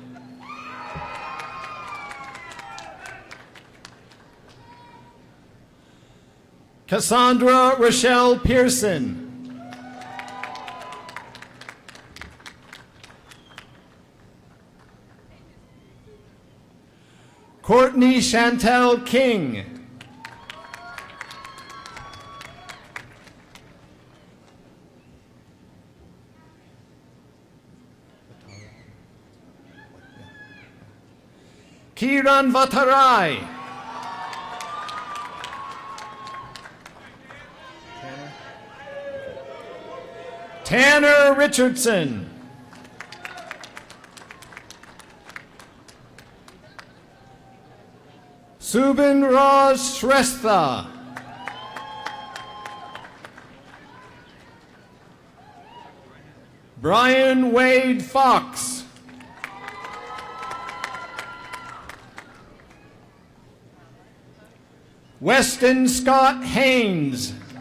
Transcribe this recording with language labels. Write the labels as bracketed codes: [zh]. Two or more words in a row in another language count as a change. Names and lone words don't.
[en] Cassandra Rochelle Pearson. Courtney Chantel King. Kiran Vatarai. Tanner Richardson. Subin Raj Shrestha. Brian Wade Fox. Weston Scott Haynes.